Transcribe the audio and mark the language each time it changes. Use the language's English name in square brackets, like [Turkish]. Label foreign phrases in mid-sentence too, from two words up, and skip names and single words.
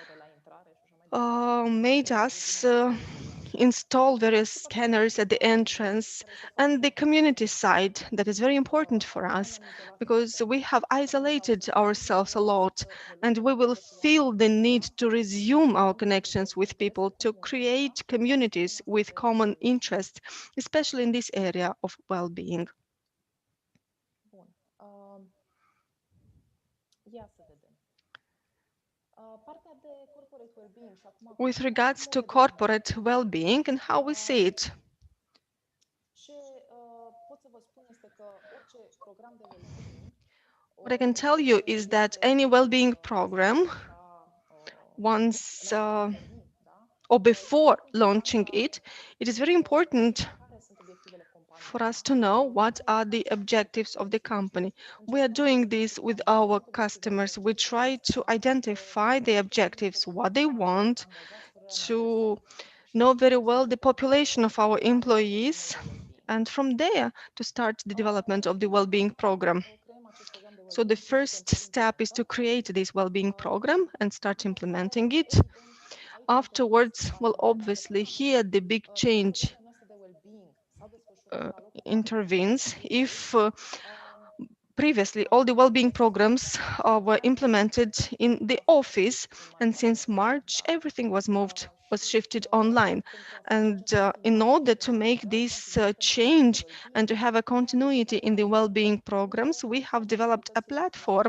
[English] made us install various scanners at the entrance and the community side that is very important for us because we have isolated ourselves a lot and we will feel the need to resume our connections with people to create communities with common interests, especially in this area of well-being. [Romanian] Bun. Ia să vedem. Partea de [English] corporate well-being [Romanian] și acum [English] With regards to corporate well-being and how we see it, [Romanian] ce pot să vă spun este că orice program de well-being [English] what I can tell you is that any well-being program, once or before launching it, it is very important [Romanian] care sunt obiectivele companiei. [English] for us to know what are the objectives of the company. We are doing this with our customers. We try to identify the objectives, what they want, to know very well the population of our employees, and from there to start the development of the well-being program. [Romanian] Creăm acest program de [English] So the first step is to create this well-being program and start implementing it. Afterwards, well, obviously here the big change [Romanian] noastră de well-being s-au desfășurat la locul [English] intervenes. If previously all the well-being programs were implemented in the office, and since March everything was shifted online, and in order to make this change and to have a continuity in the well-being programs, we have developed a platform.